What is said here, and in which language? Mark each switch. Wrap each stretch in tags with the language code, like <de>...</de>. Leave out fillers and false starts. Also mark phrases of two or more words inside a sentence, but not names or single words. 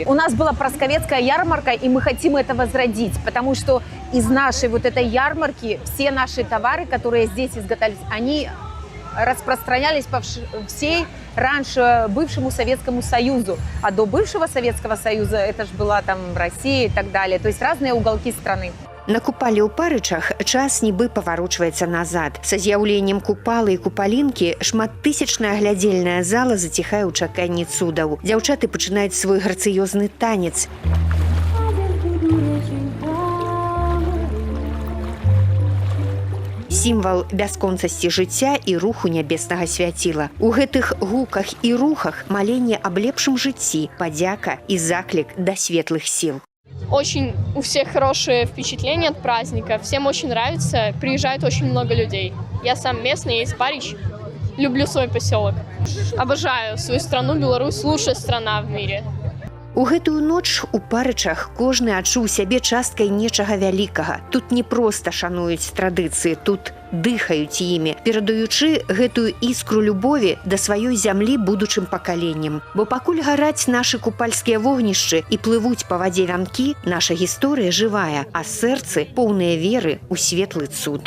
<ru>У нас была просковецкая ярмарка, и мы хотим это возродить, потому что из нашей вот этой ярмарки все наши товары, которые здесь изготовлялись, они распространялись по всей раньше бывшему Советскому Союзу. А до бывшего Советского Союза это же была там Россия и так далее. То есть разные уголки страны.</ru> <be>На купалі ў Парычах час нібы паварочваецца назад. Са з'яўленнем купалы і купалінкі шматтысячная глядзельная зала заціхае ў чаканні цудаў. Дзяўчаты пачынаюць свой грацыёзны танец. Сімвал бясконцасці жыцця і руху нябеснага свяціла. У гэтых гуках і рухах маленне аб лепшым жыцці, падзяка і заклік да светлых сіл.</be> <ru>Очень у всех хорошие впечатления от праздника. Всем очень нравится. Приезжает очень много людей. Я сам местный, я из Париж. Люблю свой поселок. Обожаю свою страну, Беларусь. Лучшая страна в мире.</ru> <be>У гэтую ноч у Парычах кожны адчуў сябе часткай нечага вялікага. Тут не проста шануюць традыцыі, тут дыхаюць імі, перадаючы гэтую іскру любові да сваёй зямлі будучым пакаленням. Бо пакуль гараць нашы купальскія вогнішчы і плывуць па вадзе вянкі, наша гісторыя жывая, а сэрцы поўныя веры ў светлы цуд.</be>